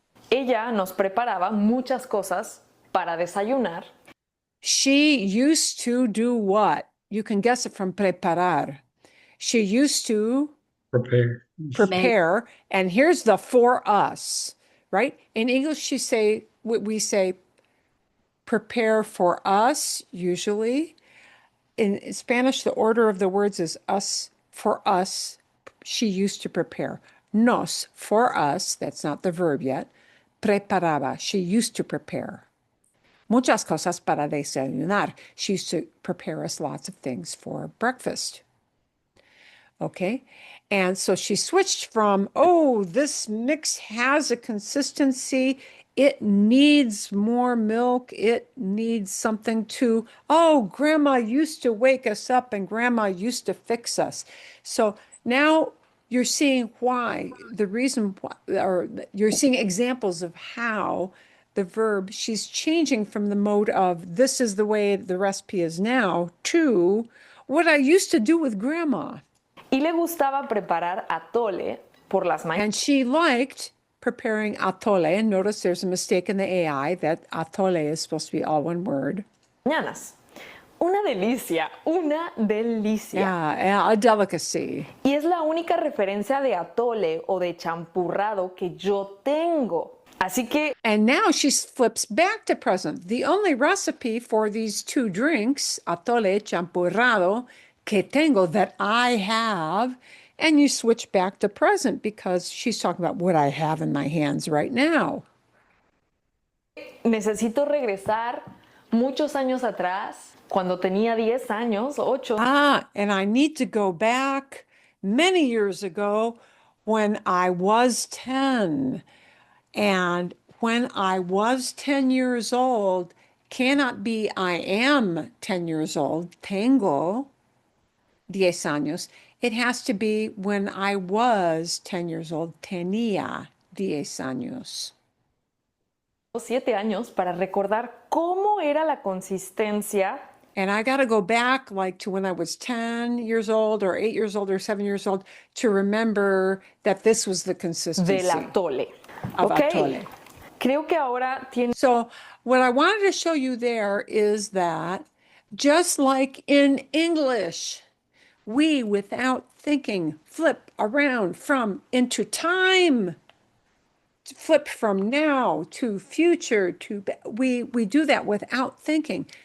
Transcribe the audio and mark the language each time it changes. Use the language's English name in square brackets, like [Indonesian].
[Spanish] Ella nos preparaba muchas cosas para desayunar. [English] She used to do what? You can guess it from preparar. She used to prepare, and here's the for us, right? In English, we say prepare for us, usually. In Spanish, the order of the words is us, for us. She used to prepare. Nos, for us, that's not the verb yet. Preparaba, she used to prepare. [Spanish] Muchas cosas para desayunar. [English] She used to prepare us lots of things for breakfast. Okay? And so she switched from, this mix has a consistency, it needs more milk, it needs something to, grandma used to wake us up and grandma used to fix us. So now you're seeing why, the reason why, or you're seeing examples of how the verb, she's changing from the mode of this is the way the recipe is now to what I used to do with grandma. [Spanish] Y le gustaba preparar atole por las mañanas. [English] And she liked preparing atole. And notice there's a mistake in the AI that atole is supposed to be all one word. [Spanish] Mañanas. Una delicia, una delicia. [English] Yeah, a delicacy. [Spanish] Y es la única referencia de atole o de champurrado que yo tengo. Así que, [English] and now she flips back to present. The only recipe for these two drinks, atole, champurrado, [Spanish] que tengo, [English] that I have, and you switch back to present because she's talking about what I have in my hands right now. [Spanish] necesito regresar muchos años atrás, cuando tenía 10 años, 8. [English] And I need to go back many years ago when I was 10. And when I was 10 years old cannot be I am 10 years old. [Spanish] Tengo 10 años. [English] It has to be when I was 10 years old. [Spanish] Tenía 10 años. 7 años para recordar cómo era la consistencia [English] And I got to go back like to when I was 10 years old or 8 years old or 7 years old to remember that this was the consistency [Spanish] del atole. [English] of Ok, [Spanish] atole. creo que ahora tiene [English] So what I wanted to show you there is that just like in English, we, without thinking, flip around from into time, flip from now to future to we do that without thinking.